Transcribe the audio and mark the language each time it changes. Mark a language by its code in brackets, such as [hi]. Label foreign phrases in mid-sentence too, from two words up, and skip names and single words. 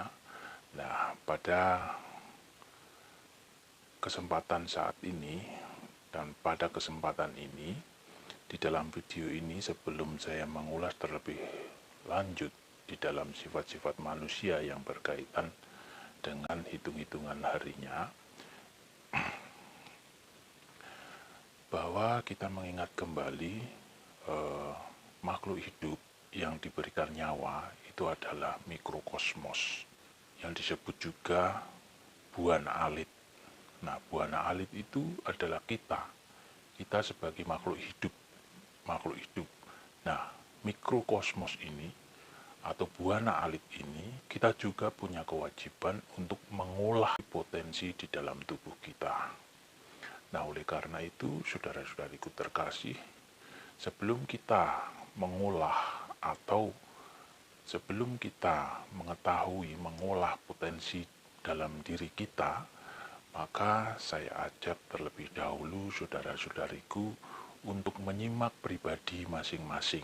[id] Nah, pada kesempatan saat ini dan pada kesempatan ini, di dalam video ini sebelum saya mengulas terlebih lanjut di dalam sifat-sifat manusia yang berkaitan dengan hitung-hitungan harinya, bahwa kita mengingat kembali makhluk hidup yang diberikan nyawa itu adalah mikrokosmos, yang disebut juga buana alit. Nah, buana alit itu adalah kita sebagai makhluk hidup. Nah, mikrokosmos ini atau buana alit ini, kita juga punya kewajiban untuk mengolah potensi di dalam tubuh kita. Nah, oleh karena itu, saudara-saudariku terkasih, sebelum kita mengolah atau sebelum kita mengetahui mengolah potensi dalam diri kita, maka saya ajak terlebih dahulu saudara-saudariku untuk menyimak pribadi masing-masing.